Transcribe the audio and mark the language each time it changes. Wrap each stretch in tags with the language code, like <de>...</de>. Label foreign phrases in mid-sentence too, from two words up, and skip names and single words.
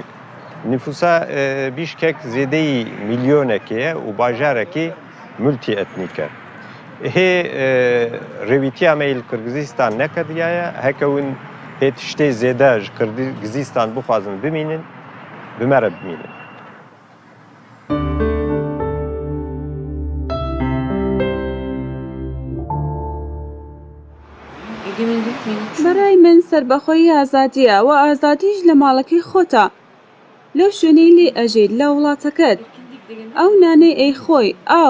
<ku>Nüfusa Bişkek zêdeyî milyonekê ye û bajarekî multietnîk e. Hê rêwîtiya me li Qirgizîstan nekediye ye heke hûn hê tiştê zêde ji Qirgizîstan bixwazin bimînin bimere bimînin.</ku> <ckb>بەڕای من سربەخۆیی ئازادیە و ئازادیش لە ماڵەکەی خۆتە لەو شوێنەی لێ ئەژێت لە وڵاتەکەت ئەو نانەی ئەی خۆی ئاو</ckb>